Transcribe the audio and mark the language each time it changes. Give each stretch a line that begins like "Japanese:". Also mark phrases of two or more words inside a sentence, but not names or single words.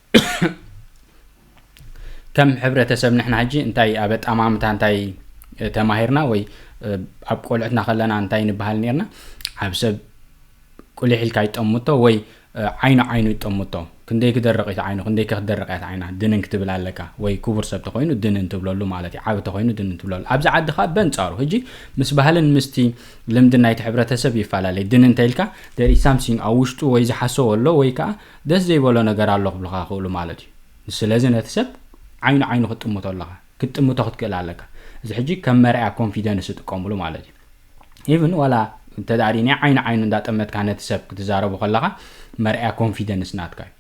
Tigrinya: ከም ሕብረተሰብ ንሕና ሕጂ እንታይ ኣብ ኣጠማምታ እንታይ ተማሂርና ወይ ኣብ ቆልዕትና ከለና እንታይ ንበሃል ነርና ኣብ ሰብ ቁልሕ ኢልካ ይጠምቶ ወይ ዓይኑ ይጠምቶ ክንደይ ክደርቕ ኢት ዓይኑ ክንደይ ክደርቕ ኢት ዓይና ድንን ክትብል ኣለካ ወይ ክቡር ሰብ ተኮይኑ ድንን ትብለሉ ማለት እዩ ዓብ ተኮይኑ ድንን ትብለሉ ኣብዚ ዓዲ ካ በንጻሩ ሕጂ ምስ ባህልን ምስቲ ልምዲ ናይቲ ሕብረተሰብ ይፈላለይ ድንን እንተይልካ
English: there is something
Tigrinya: ኣብ ውሽጡ ወይ ዝሓሰቦ ኣሎ ወይ ከዓ ደስ ዘይበሎ ነገር ኣሎ ክብልካ ክእሉ ማለት እዩ ስለዚ ነቲ ሰብ ዓይኑ ክትጥምቶ ኣለካ ክትጥምቶ ክትክእል ኣለካ እዚ ሕጂ ከም መርያ ኮንፊደንስ ትጥቀምሉ ማለት እዩ ኢቭን ዋላ ተዳሪኒ ዓይኑ እንዳጠመትካ ነቲ ሰብ ክትዛረቡ ከለካ መርያ ኮንፊደንስ ናትካ